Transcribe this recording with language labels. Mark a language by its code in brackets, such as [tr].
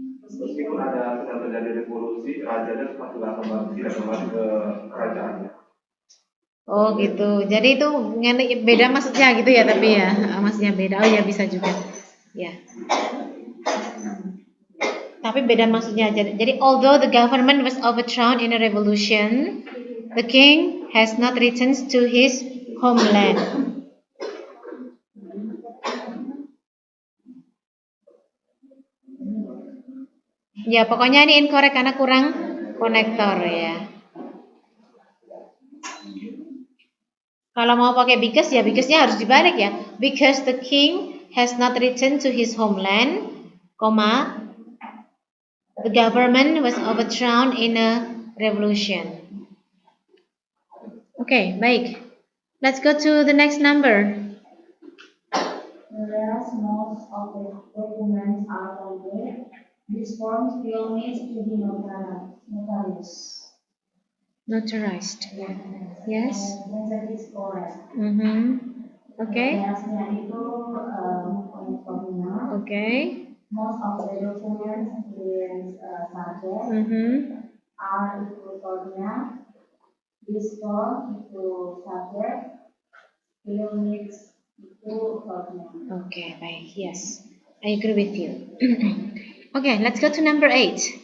[id] Meskipun ada sedang terjadi revolusi, rajanya tidak kembali ke kerajaannya. Oh gitu. Jadi itu beda maksudnya gitu ya, tapi ya maksudnya beda. Oh ya bisa juga. Ya. Tapi beda maksudnya aja. [en] Jadi although the government was overthrown in a revolution, the king has not returned to his homeland. [id] Ya pokoknya ini incorrect karena kurang konektor ya. Kalau mau pakai because ya because-nya harus dibalik ya. [en] Because the king has not returned to his homeland, the government was overthrown in a revolution. Oke, baik. Let's go to the next number. whereas most of the documents are complete, this form still needs to be notarized. Notarized. Yes. That is correct. Okay. [id] Biasanya itu konektornya. [en] Okay. Most of the documents is subject. Are itu form-nya. This form itu subject. Still needs itu form-nya. Okay, baik. Yes, I agree with you. Okay, let's go to number 8.